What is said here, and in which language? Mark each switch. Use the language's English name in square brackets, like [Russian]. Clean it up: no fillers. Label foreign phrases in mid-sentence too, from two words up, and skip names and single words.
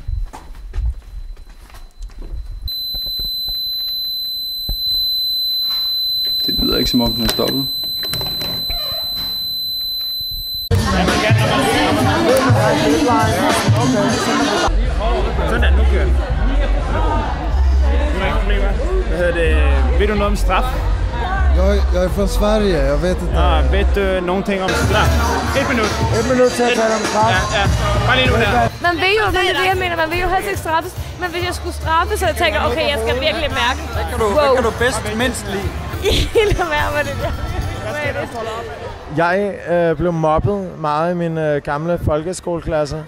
[Danish] Det lyder ikke som om den er stoppet. Sådan, nu kører den. Nu er der ikke problemer. Hvad hedder det? Ved du noget om straf? [Swedish] Jag är från Sverige, jag vet inte. Vet du någonting om straff? 1 minut. [Danish] 1 minut til at tale om straf. Ja. Bare lige nu der. Man vil jo, det er det, jeg mener, man vil jo helst ikke straffes. Men hvis jeg skulle straffe, så jeg tænker, okay, jeg skal virkelig mærke. Hvad kan du bedst mindst lide? Lad være med det der. Jeg blev mobbet meget i min gamle folkeskoleklasse.